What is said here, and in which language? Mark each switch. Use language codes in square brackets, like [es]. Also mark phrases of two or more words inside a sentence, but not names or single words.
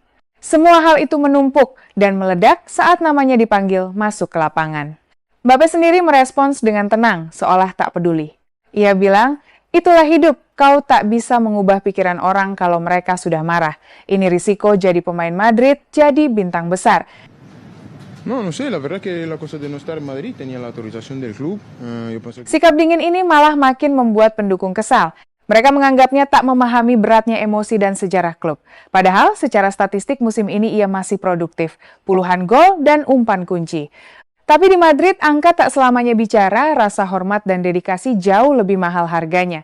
[id] Semua hal itu menumpuk dan meledak saat namanya dipanggil masuk ke lapangan. Mbappe sendiri merespons dengan tenang, seolah tak peduli. Ia bilang, itulah hidup, kau tak bisa mengubah pikiran orang kalau mereka sudah marah. Ini risiko jadi pemain Madrid, jadi bintang besar. [es] No sé, la verdad que la cosa de no estar en Madrid tenía la autorización del club. [id] Sikap dingin ini malah makin membuat pendukung kesal. Mereka menganggapnya tak memahami beratnya emosi dan sejarah klub. Padahal secara statistik musim ini ia masih produktif, puluhan gol dan umpan kunci. Tapi di Madrid angka tak selamanya bicara, rasa hormat dan dedikasi jauh lebih mahal harganya.